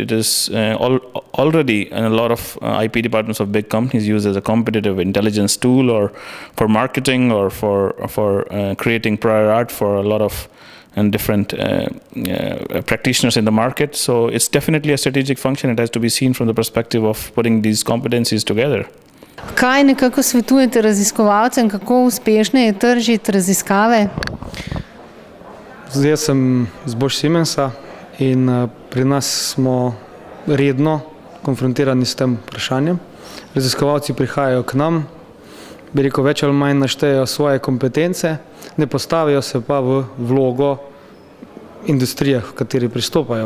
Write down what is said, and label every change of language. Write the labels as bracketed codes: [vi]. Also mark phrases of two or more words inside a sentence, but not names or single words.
[en] It is already in a lot of IP departments of big companies used as a competitive intelligence tool, or for marketing, or for creating prior art for a lot of different practitioners in the market. So it's definitely a strategic function. It has to be seen from the perspective of putting these competencies together. [sl] Kaj nekako svetujete raziskovalcem, kako uspešne je tržiti raziskave? Zdaj sem z Bosch Siemensa in pri nas smo redno konfrontirani s tem vprašanjem. Raziskovalci prihajajo k nam, več ali manj naštejejo svoje kompetence, ne postavijo se pa v vlogo industrije, v kateri pristopajo.